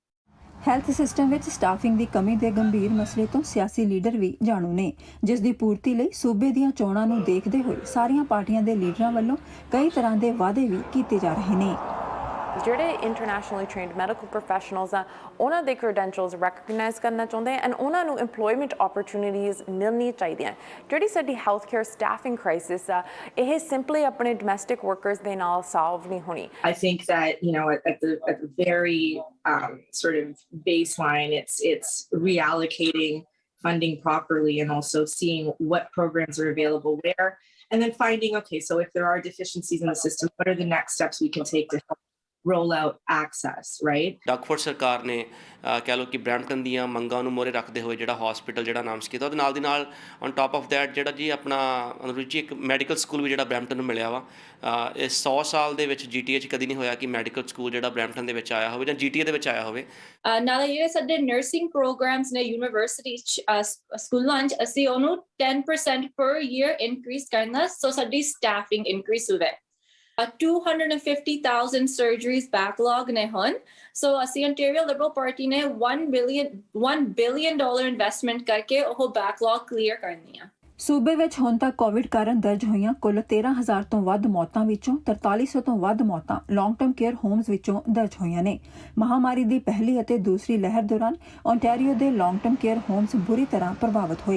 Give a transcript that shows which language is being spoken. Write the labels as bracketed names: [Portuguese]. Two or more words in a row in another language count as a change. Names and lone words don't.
[English] health system [Punjabi] ਵਿੱਚ ਸਟਾਫਿੰਗ ਦੀ ਕਮੀ ਦੇ ਗੰਭੀਰ ਮਸਲੇ ਤੋਂ ਸਿਆਸੀ ਲੀਡਰ ਵੀ ਜਾਣੂ ਨੇ, ਜਿਸ ਦੀ ਪੂਰਤੀ ਲਈ ਸੂਬੇ ਦੀਆਂ ਚੋਣਾਂ ਨੂੰ ਦੇਖਦੇ ਹੋਏ ਸਾਰੀਆਂ ਪਾਰਟੀਆਂ ਦੇ ਲੀਡਰਾਂ ਵੱਲੋਂ ਕਈ ਤਰ੍ਹਾਂ ਦੇ ਵਾਅਦੇ ਵੀ ਕੀਤੇ ਜਾ ਰਹੇ ਨੇ। ਜਿਹੜੇ [English] internationally trained medical professionals [Punjabi] ਆ ਉਹਨਾਂ ਦੇ [English] credentials recognize [Punjabi] ਕਰਨਾ ਚਾਹੁੰਦੇ ਐਂਡ ਉਹਨਾਂ ਨੂੰ [English] employment opportunities [Punjabi] ਮਿਲਣੀਆਂ ਚਾਹੀਦੀਆਂ। ਜਿਹੜੀ ਸਾਡੀ [English] health care staffing crisis [Punjabi] ਆ ਇਹ ਸਿੰਪਲੀ ਆਪਣੇ [English] domestic workers [Punjabi] ਦੇ ਨਾਲ ਸੋਲਵ ਨਹੀਂ ਹੋਣੀ। [English] I think that, you know, at the very sort of baseline, it's reallocating funding properly and also seeing what programs are available where, and then finding, okay, so if there are deficiencies in the system, what are the next steps we can take to help roll out access, right? [Punjabi] ਡਾਕਫੋਰਡ ਸਰਕਾਰ ਨੇ ਕਹਿ ਲਓ ਕਿ ਬਰੈਂਪਟਨ ਦੀਆਂ ਮੰਗਾਂ ਨੂੰ ਮੋਹਰੇ ਰੱਖਦੇ ਹੋਏ ਜਿਹੜਾ ਹਸਪੀਟਲ ਜਿਹੜਾ ਅਨਾਉਂਸ ਕੀਤਾ, ਉਹਦੇ ਨਾਲ ਦੀ ਨਾਲ [English] on top of that [Punjabi] ਜਿਹੜਾ ਜੀ ਆਪਣਾ ਅਨੁਰੂਚੀ ਇੱਕ [English] medical school [Punjabi] ਵੀ ਜਿਹੜਾ ਬਰੈਂਪਟਨ ਨੂੰ ਮਿਲਿਆ ਵਾ। ਇਹ 100 ਸਾਲ ਦੇ ਵਿੱਚ GTA 'ਚ ਕਦੀ ਨਹੀਂ ਹੋਇਆ ਕਿ [English] medical school [Punjabi] ਜਿਹੜਾ ਬਰੈਂਪਟਨ ਦੇ ਵਿੱਚ ਆਇਆ ਹੋਵੇ ਜਾਂ GTA ਦੇ ਵਿੱਚ ਆਇਆ ਹੋਵੇ। ਨਾਲੇ ਜਿਹੜੇ ਸਾਡੇ [English] nursing programs [Punjabi] ਨੇ ਯੂਨੀਵਰਸਿਟੀ ਸਕੂਲਾਂ 'ਚ ਅਸੀਂ ਉਹਨੂੰ [English] 10% per year increase [Punjabi] ਕਰਨਾ, ਸੋ ਸਾਡੀ [English] staffing increase [Punjabi] ਹੋਵੇ। [English] 250,000 surgeries backlog [Punjabi] ਨੇ ਹੁਣ, so ਅਸੀਂ Ontario Liberal Party ਨੇ [English] $1 billion investment [Punjabi] ਕਰਕੇ ਉਹ [English] backlog clear [Punjabi] ਕਰਨੀ ਆ। ਸੂਬੇ ਵਿੱਚ ਹੁਣ ਤੱਕ ਕੋਵਿਡ ਕਾਰਨ ਦਰਜ ਹੋਈਆਂ ਕੁੱਲ 13,000 ਤੋਂ ਵੱਧ ਮੌਤਾਂ ਵਿੱਚੋਂ 4300 ਤੋਂ ਵੱਧ ਮੌਤਾਂ [English] long term care homes [Punjabi] ਵਿੱਚੋਂ ਦਰਜ ਹੋਈਆਂ ਨੇ। ਮਹਾਮਾਰੀ ਦੀ ਪਹਿਲੀ ਅਤੇ ਦੂਸਰੀ ਲਹਿਰ ਦੌਰਾਨ ਓਨਟਾਰੀਓ ਦੇ [English] long term care homes [Punjabi] ਬੁਰੀ ਤਰ੍ਹਾਂ ਪ੍ਰਭਾਵਿਤ ਹੋਏ।